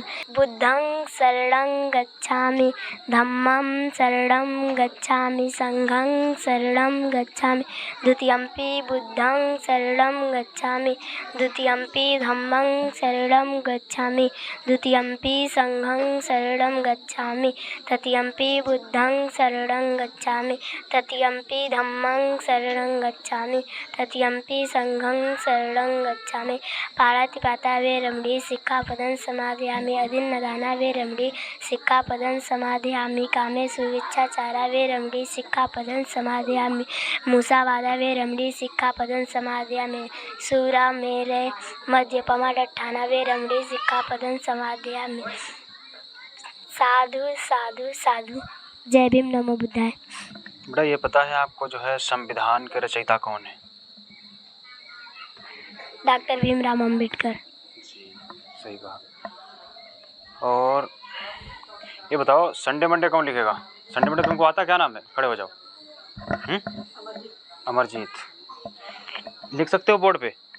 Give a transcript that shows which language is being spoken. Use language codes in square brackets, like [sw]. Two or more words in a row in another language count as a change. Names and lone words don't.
[pi] बुद्धं शरणं गच्छामि, धम्मं शरणं गच्छामि, संघं शरणं गच्छामि, द्वितीयंपि बुद्धं शरणं गच्छामि, द्वितीयंपि धम्मं शरणं गच्छामि, द्वितीयंपि संघं शरणं गच्छामि, तृतीयंपि बुद्धं शरणं गच्छामि, तृतीयंपि धम्मं शरणं गच्छामि, तृतीयंपि संघं शरणं गच्छामि। पाणातिपाता वेरमणि सिक्खापदं समादयामि। अदिन्नदाना वेरमणि सिक्खापदं समादयामि। कामेषु विच्छाचारा वेरमणि सिक्खापदं समादयामि। मुसावादा वेरमणि सिक्खापदं समादयामि। सुरामेरय मद्यपमादट्ठाना वेरमणि सिक्खापदं समादयामि। साधु साधु साधु। [hi] जय भीम, नमो बुद्धाय। बेटा ये पता है आपको जो है संविधान के रचयिता कौन है? डॉक्टर भीमराव अंबेडकर। जी सही कहा। और ये बताओ [en] Sunday Monday [hi] कौन लिखेगा? [en] Sunday Monday [hi] तुमको आता? क्या नाम है? खड़े हो जाओ। अमरजीत। लिख सकते हो बोर्ड पे?